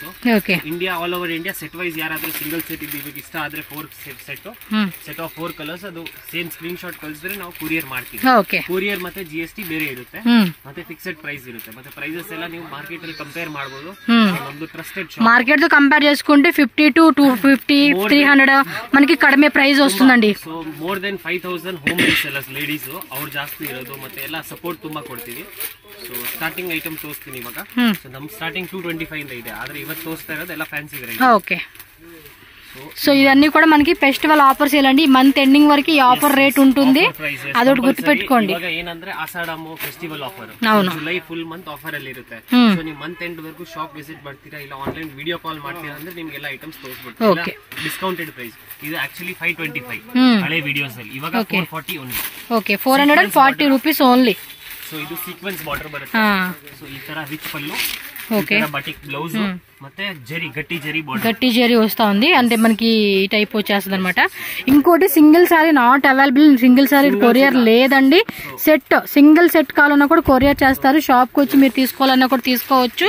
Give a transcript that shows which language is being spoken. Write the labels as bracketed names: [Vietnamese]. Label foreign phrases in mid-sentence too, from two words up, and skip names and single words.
[Kannada] ಓಕೆ. [English] India all over India set wise [Kannada] ಯಾರಾದ್ರೂ [English] single set [Kannada] ಇವಾಗ ಇಷ್ಟ ಆದ್ರೆ [English] 4 set of 4 colours [Kannada] ಅದು [English] same screen shot [Kannada] ಕಳಿಸಿದ್ರೆ ನಾವು ಕೊರಿಯರ್ ಮಾಡ್ತೀವಿ. ಓಕೆ. ಕೊರಿಯರ್ ಮತ್ತೆ GST ಬೇರೆ ಇರುತ್ತೆ. ಮತ್ತೆ [English] fixed price [Kannada] ಇರುತ್ತೆ. ಮತ್ತೆ ಪ್ರೈಸಸ್ ಎಲ್ಲ ನೀವು ಮಾರ್ಕೆಟ್ ಅಲ್ಲಿ ಕಂಪೇರ್ ಮಾಡಬಹುದು. ನಮ್ದು [English] trusted shop. [Telugu] మార్కెట్ తో కంపేర్ చేసుకుంటే 50 to 250 300 మనకి కడిమే ప్రైస్ వస్తుందండి. [English] So more than 5000 home resellers ladies [Kannada] ಅವ್ರು ಜಾಸ್ತಿ ಇರೋದು. ಮತ್ತೆ ಎಲ್ಲ ಸಪೋರ್ಟ್ ತುಂಬಾ ಕೊಡ್ತೀವಿ. [English] so starting item [Kannada] ತೋರಿಸ್ತೀನಿ ಇವಾಗ. ಸೊ ನಮ್ ಸ್ಟಾರ್ಟಿಂಗ್ 225 ಇಂದ ಇದೆ. ಆದ್ರೆ ಇವತ್ತು ತೋರಿಸ್ತಾ ಇರೋದು ಎಲ್ಲ [English] fancy variety. [Telugu] ఓకే. సో ఇవన్నీ కూడా మనకి [English] festival offers [Telugu] ఇలాంటి [English] month ending [Telugu] వరకు ఈ [English] offer rate [Telugu] ఉంటుంది. అదొకటి గుర్తుపెట్టుకోండి. [Kannada] ఇವಾಗ ಏನಂದ್ರೆ ಆಷಾಢಮು [English] festival offer, July full month offer [Kannada] ಅಲ್ಲಿ ಇರುತ್ತೆ. ಸೊ ನೀವು [English] month end [Kannada] ವರೆಗೂ [English] shop visit [Kannada] ಮಾಡ್ತೀರಾ ಇಲ್ಲ [English] online video call [Kannada] ಮಾಡ್ತೀರಾ ಅಂದ್ರೆ ನಿಮ್ಗೆಲ್ಲ ಐಟಮ್ಸ್ ತೋರಿಸ್ಬಿಡ್ತೀವಿ. [English] discounted price [Kannada] ಇದು ಆಕ್ಚುಲಿ 525 ಹಳೆ ವಿಡಿಯೋಸ್ ಅಲ್ಲಿ. ಇವಾಗ 440 [English] only. OK. 440 rupees only. [Kannada] ಸೊ ಇದು [English] sequence border [Kannada] ಬರುತ್ತೆ. ಸೊ ಈ ತರ ರಿಚ್ ಪಲ್ಲು, [Telugu] ఓకే, [English] batik blouse, [Telugu] ಮತ್ತೆ జరీ గట్టి జరీ బార్డర్, గట్టి జరీ వస్తా ఉంది. అంటే మనకి ఈ టైప్ వచ్చేస్తుంది అనమాట. ఇంకోటి [English] single saree not available. single saree [Telugu] కొరియర్ లేదండి. సెట్ [English] single set [Telugu] కావాలన్నా కూడా కొరియర్ చేస్తారు. షాప్ కి వచ్చి మీరు తీసుకోవాలన్నా కూడా తీసుకోవచ్చు.